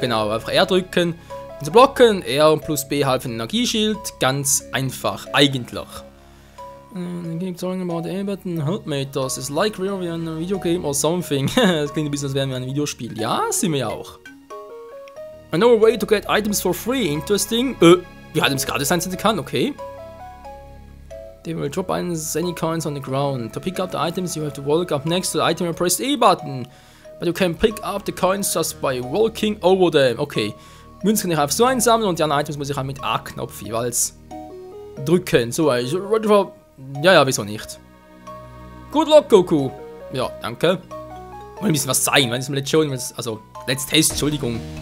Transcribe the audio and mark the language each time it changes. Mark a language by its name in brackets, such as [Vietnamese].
[German] Genau, einfach R drücken. Und zu blocken. R und plus B halb für den Energieschild. Ganz einfach, eigentlich. [English] Keep talking about the A-Button, Health Meters. It's like we're in a video game or something. [German] Das klingt ein bisschen, als wären wir ein Videospiel. Ja, sind wir ja auch. [English] I know a way to get items for free. Interesting. [German] Wie Items gratis einsetzen kann, okay. [English] They will drop any coins on the ground. To pick up the items, you have to walk up next to the item and press the E button. But you can pick up the coins just by walking over them. Okay. [German] Münzen kann ich einfach so einsammeln und die anderen Items muss ich halt mit A-Knopf jeweils drücken. So, ja, wieso nicht? [English] Good luck, Goku. [German] Ja, danke. Wollen ein bisschen was zeigen, wenn es mir jetzt schon, also, let's test, Entschuldigung.